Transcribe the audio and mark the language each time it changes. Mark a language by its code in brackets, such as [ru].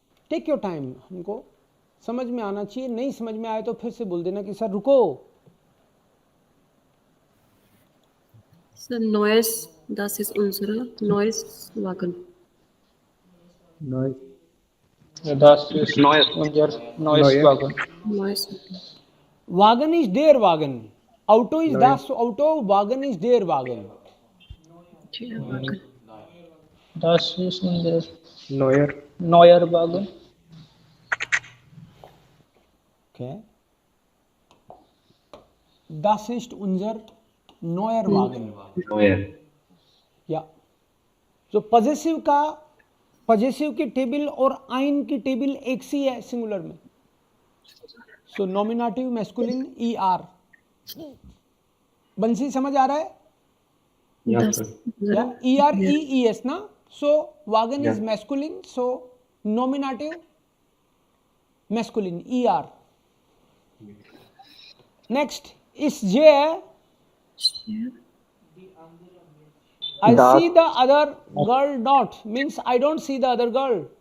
[en] take your time, [hi] हमको समझ में आना चाहिए, नहीं समझ में आए तो फिर से बोल देना कि सर रुको। [de] Sir, neues, das ist unsere neues Wagen. Neues. Das ist unser neues Neue. Wagen. Neues. वागन इज देयर वागन, ऑटो इज दास ऑटो, वागन इज देयर वागन। Der Wagen. Das ist unser Neuer. neuer Wagen. [en] Okay. [de] Das ist unser neuer Wagen. [hi] या जो possessive का, possessive की table और आइन की table एक सी है singular में, सो नॉमिनेटिव मैस्कुलिन ई आर। बंसी समझ आ रहा है? [de] Das [hi] या E R E E S ना, सो wagon is masculine, so nominative masculine E R. [en] Next is J I see the other girl not means I don't see the other girl.